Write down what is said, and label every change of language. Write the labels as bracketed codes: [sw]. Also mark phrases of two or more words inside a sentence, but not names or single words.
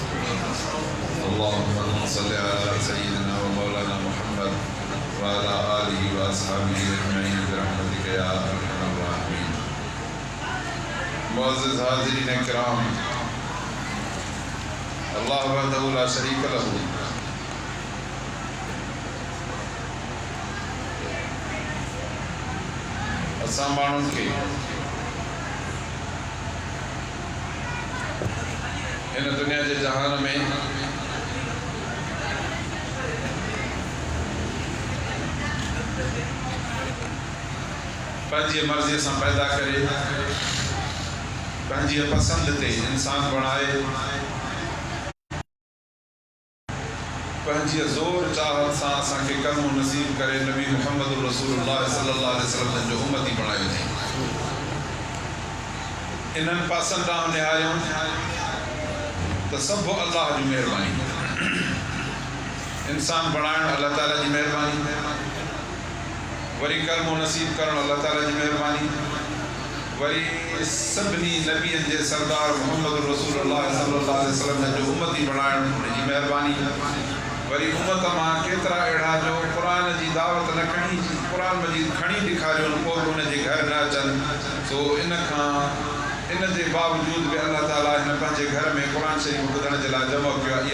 [ar] اللهم صل على سيدنا ومولانا محمد وعلى آله آله وأصحابه أجمعين برحمتك يا أرحم الراحمين. [sd] मुअज़्ज़िज़ हाज़िरीन किराम, [ar] الله وحده لا شريك له [sd] असां माण्हुनि खे हिन दुनिया जे जहान में पंहिंजी मर्ज़ीअ सां पैदा करे पंहिंजी पसंद ते इंसान बणाए पंहिंजी ज़ोर चाहत सां असांखे कर्म नसीब करे नबी मुहम्मद [ar] رسول الله صلى الله عليه وسلم [sd] जो उम्मती बणायो अथई। इन्हनि पासनि ॾांहुं निहारियूं त सभु अल्लाह जी महिरबानी, इंसान बणाइणु अल्लाह ताला जी महिरबानी, वरी कर्म नसीब करणु अल्लाह ताला जी महिरबानी, वरी सभिनी नबियनि जे सरदार मुहम्मद [ar] رسول الله صلى الله عليه وسلم [sd] जो उम्मती बणाइणु उनजी महिरबानी, वरी उम्मत मां केतिरा अहिड़ा जो क़ुरान जी दावत न खणी क़ुरान मजीद खणी ॾेखारियो पोइ बि उनजे घर न अचनि। सो इन जे बावजूद बि अल्लाह ताला हिन पंहिंजे घर में क़ुरान शरीफ़ ॿुधण जे लाइ जमा कयो आहे।